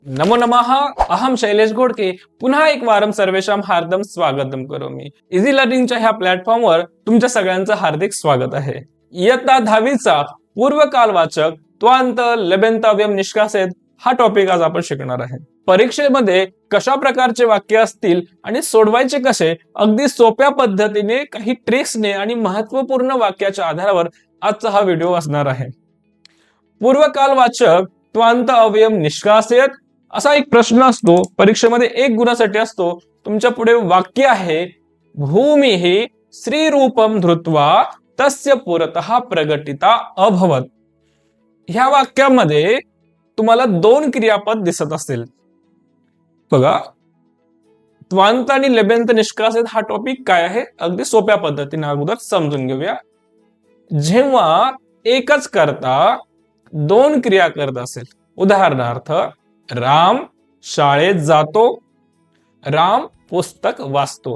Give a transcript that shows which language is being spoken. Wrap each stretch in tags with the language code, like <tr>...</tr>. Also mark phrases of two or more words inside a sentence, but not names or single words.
<sa>नमो नमः. अहम शैलेश घोडके. पुन्हा एक वारं सर्वेषां हार्दम स्वागतम करोमि.</sa> <mr>इझी लर्निंगच्या ह्या प्लॅटफॉर्मवर तुमच्या सगळ्यांचं हार्दिक स्वागत आहे. इयत्ता 10वीचा पूर्वकालवाचक त्वांत लेबेंत अवयव निष्कासित हा टॉपिक आज आपण शिकणार आहे. परीक्षेमध्ये कशा प्रकारचे वाक्य असतील आणि सोडवायचे कसे, अगदी सोप्या पद्धतीने काही ट्रिक्सने आणि महत्वपूर्ण वाक्याच्या आधारावर आजचा हा व्हिडिओ असणार आहे. पूर्वकालवाचक त्वांत अवयव निष्कासित असा एक प्रश्न असतो परीक्षेमध्ये, 1 गुणासाठी असतो. तुमच्या पुढे वाक्य आहे,</mr> <sa>भूमी श्रीरूपम धृत्वा तस्य पुरतः प्रगटिता अभवत.</sa> <mr>ह्या वाक्यामध्ये तुम्हाला 2 क्रियापद दिसत असतील. बघा, त्वांत आणि लेबेंत निष्कासित हा टॉपिक काय आहे अगदी सोप्या पद्धतीने अगोदर समजून घेऊया. जेव्हा एकच कर्ता 2 क्रिया करत असेल, उदाहरणार्थ राम शाळेत जातो, राम पुस्तक वाचतो.</mr>